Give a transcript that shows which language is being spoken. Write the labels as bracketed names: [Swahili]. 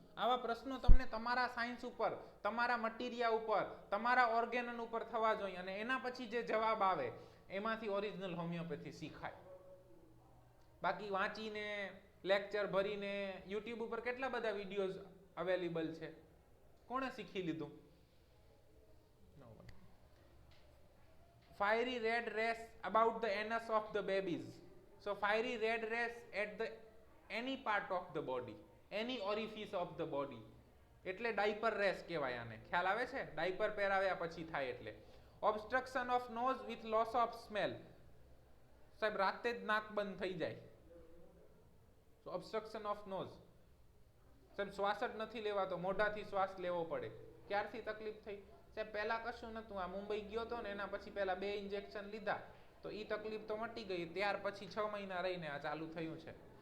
[Gujarati] આવા પ્રશ્નો તમને તમારા સાયન્સ ઉપર, તમારા મટીરિયા ઉપર, તમારા ઓર્ગેનન ઉપર થવા જોઈએ અને એના પછી જે જવાબ આવે એમાંથી ઓરિજિનલ હોમિયોપેથી શીખાય. બાકી વાંચીને, લેક્ચર ભરીને, યુટ્યુબ ઉપર કેટલા બધા વિડીયોઝ અવેલેબલ છે, કોણે શીખી લીધું? [English] Fiery red rash about the anus of the babies. So fiery red rash at the any part of the body, any orifice of the body, [Gujarati] એટલે ડાયપર રેશ કહેવાય આને. ખ્યાલ આવે છે? ડાયપર પહેરાવ્યા પછી થાય એટલે. [English] Obstruction of nose with loss of smell. [Gujarati] સાહેબ રાતે જ નાક બંધ થઈ જાય. [English] Obstruction of nose. [Gujarati] સાહેબ શ્વાસ જ નથી લેવાતો, મોઢાથી શ્વાસ લેવો પડે. ક્યારથી તકલીફ થઈ? સાહેબ પહેલા કશું નતું, આ મુંબઈ ગયો હતો ને એના પછી પહેલા 2 ઇન્જેક્શન લીધા તો એ તકલીફ તો મટી ગઈ, ત્યાર પછી 6 મહિના રહીને આ ચાલુ થયું છે.